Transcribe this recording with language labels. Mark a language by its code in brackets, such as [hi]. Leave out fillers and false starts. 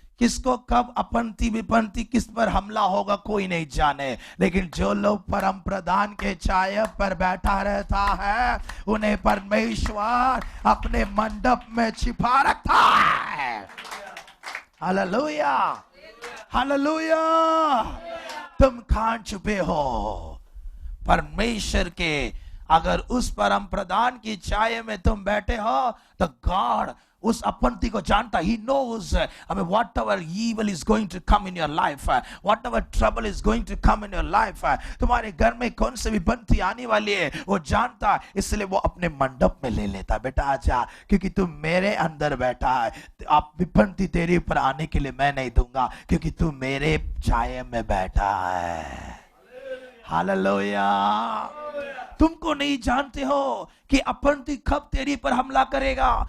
[hi] किसको कब अपंती विपंती किस पर हमला होगा कोई नहीं जाने, लेकिन जो लोग परम प्रधान के छाया पर बैठा रहता है उन्हें परमेश्वर अपने मंडप में छिपा रखता है। Hallelujah, hallelujah. तुम कहां छुपे हो? परमेश्वर के अगर उस परम प्रधान की छाया में तुम बैठे हो तो गॉड उस अपंती को जानता। [en] He knows, I mean, whatever evil is going to come in your life, whatever trouble is going to come in your life, [hi] तुम्हारे घर में कौन सी विपत्ति आने वाली है वो जानता, इसलिए वो अपने मंडप में ले लेता। बेटा आजा, क्योंकि तू मेरे अंदर बैठा है, आप विपत्ति तेरे ऊपर आने के लिए मैं नहीं दूंगा, क्योंकि तू मेरे छाये में बैठा है। हालेलुया। तुमको नहीं जानते हो कि अपंती कब तेरी पर हमला करेगा।